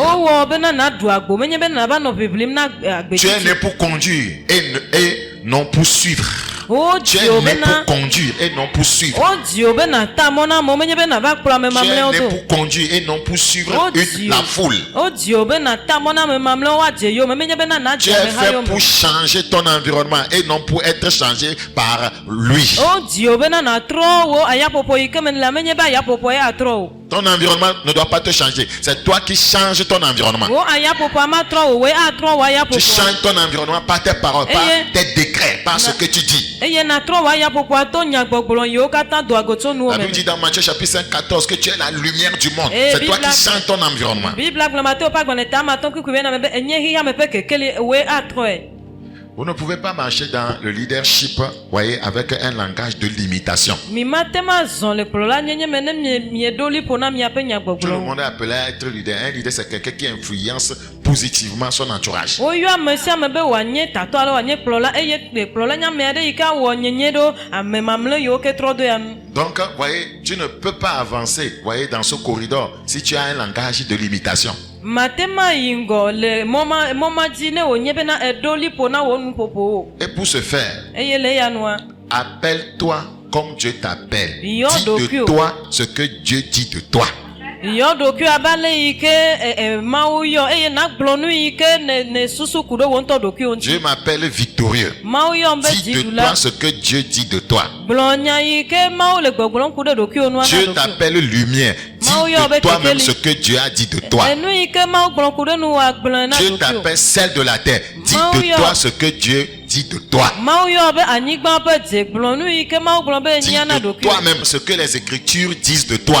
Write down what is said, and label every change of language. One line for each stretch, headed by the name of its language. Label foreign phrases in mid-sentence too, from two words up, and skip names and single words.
Ewe: wowɔ bena naɖu agbo menye be nava nɔ ʋiʋlim na
French: Tu es
Ewe: gbetsitsi.
French: né pour conduire et non pour suivre. Tu
Ewe: wodzi
French: es
Ewe: o
French: né
Ewe: bena
French: pour conduire et non pour suivre.
Ewe: wodzi o bena ta mɔ na amewo menye be nava kplɔ ame
French: Tu es
Ewe: mamlɛwo
French: né
Ewe: do.
French: pour conduire et non pour suivre Dieu. la foule.
Ewe: wodzi o bena ta mɔ na ame mamlɛwo woadze yome menye bena
French: Tu
Ewe: nadze
French: es
Ewe: ameha
French: fait
Ewe: yome.
French: pour changer ton environnement et non pour être changé par lui.
Ewe: wodzi o bena natrɔ wo ayaƒoƒo yi ke me le menye be ayaƒoƒo ye atrɔ o.
French: Ton environnement ne doit pas te changer. C'est toi qui changes ton environnement.
Ewe: wo ayaƒoƒoa matrɔ o woe atrɔ wo
French: Tu
Ewe: ayaƒoƒoa.
French: changes ton environnement par tes paroles, par Et- tes décrets, par ce que tu dis.
Ewe: eye natrɔ wo ayaƒoƒoa to nyagbɔgblɔ yiwo katã do agotsonuwo
French: La
Ewe: me.
French: Bible dit dans Matthieu chapitre 5, 14 que tu es la lumière du monde. Et C'est toi Bible- qui changes ton environnement.
Ewe: Bibla gblɔ Mateo ƒe agbalẽ ta matɔ̃ kukui be na me be enye xixea me ƒe kekeli woe atrɔe.
French: Vous ne pouvez pas marcher dans le leadership, voyez, avec un langage de limitation.
Ewe: mi mate ma zɔ le kplɔla nyenye me ne mieɖoli ƒo na miaƒe
French: Tout le
Ewe: nyagbɔgblɔ.
French: monde est appelé à être leader. Un leader, c'est quelqu'un qui influence positivement son entourage.
Ewe: woyɔ ame sia ame be wòanye tatɔ alo wòanye kplɔla eye kplɔla nyame aɖe yi ke awɔ nyenye ɖo ame mamlɛ yiwo ke trɔ do ya nu.
French: Donc, voyez, tu ne peux pas avancer, voyez, dans ce corridor si tu as un langage de limitation.
Ewe: mate ma yi ŋgɔ le mɔ ma dzi ne wònye bena eɖoli ƒo na wò nuƒoƒo o.
French: Et pour ce faire,
Ewe: eye le eya nua
French: appelle-toi comme Dieu t'appelle.
Ewe: Yo,
French: Dis de
Ewe: Dokyo.
French: toi ce que Dieu dit de toi.
Ewe: yɔ ɖokui abe ale yi ke Mawu yɔ eye nagblɔ nu yi ke ne susu ku ɖe wò ŋutɔ ɖokuiwo ŋuti.
French: Dieu m'appelle victorieux.
Ewe: Mawu yɔm be
French: Dis de
Ewe: dziɖula.
French: toi ce que Dieu dit de toi.
Ewe: Gblɔ nya yi ke Mawu le gbɔgblɔm ku ɖe ɖokuiwo nu ana
French: Dieu
Ewe: ɖokui.
French: t'appelle lumière. de toi-même ce que Dieu a dit de toi. Dieu t'appelle celle de la terre. Dis de toi ce que Dieu dit de toi. Dis de toi-même ce que les Écritures disent de toi.